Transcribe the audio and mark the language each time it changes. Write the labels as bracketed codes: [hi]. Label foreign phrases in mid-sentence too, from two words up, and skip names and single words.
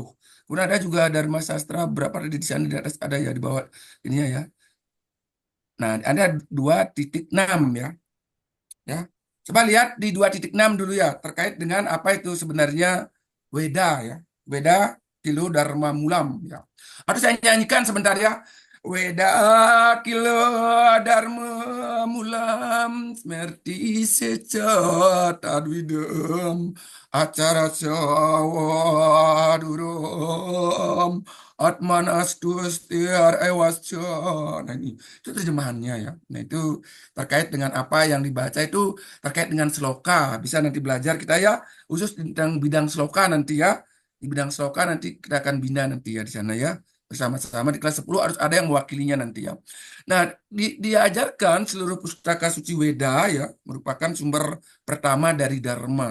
[id] Kemudian ada juga Dharma Sastra berapa ada di sana di atas ada ya di bawah ini ya. Nah, ada 2.6 ya. Ya. Coba lihat di 2.6 dulu ya terkait dengan apa itu sebenarnya Weda ya. Weda Kilo Dharma Mulam ya. Atau saya nyanyikan sebentar ya. [sa] Weda kilo dharma mulam smerti secat adwidem acara sawadurum atman astus tiar ewasca. [id] Nah ini itu terjemahannya ya. Nah itu terkait dengan apa yang dibaca itu terkait dengan sloka. Bisa nanti belajar kita ya khusus tentang bidang sloka nanti ya. Di bidang sloka nanti kita akan bina nanti ya di sana ya. bersama-sama di kelas 10 harus ada yang mewakilinya nanti ya. Nah, diajarkan seluruh pustaka suci Weda ya merupakan sumber pertama dari Dharma.